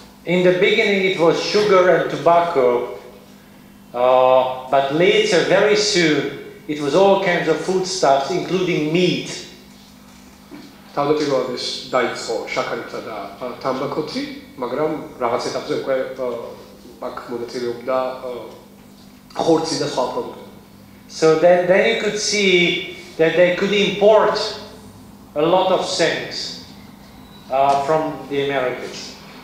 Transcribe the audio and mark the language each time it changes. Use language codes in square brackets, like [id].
[en] In the beginning it was sugar and tobacco, but later, very soon, it was all kinds of foodstuffs, including meat. [ka] თავდაპირველად ეს დაიწყო შაქარითა და თამბაქოთი, მაგრამ რაღაც ეტაპზე უკვე აქ მონაწილეობდა ხორცი და სხვა პროდუქტები. [en] So then you could see that they could import a lot of things from the Americans.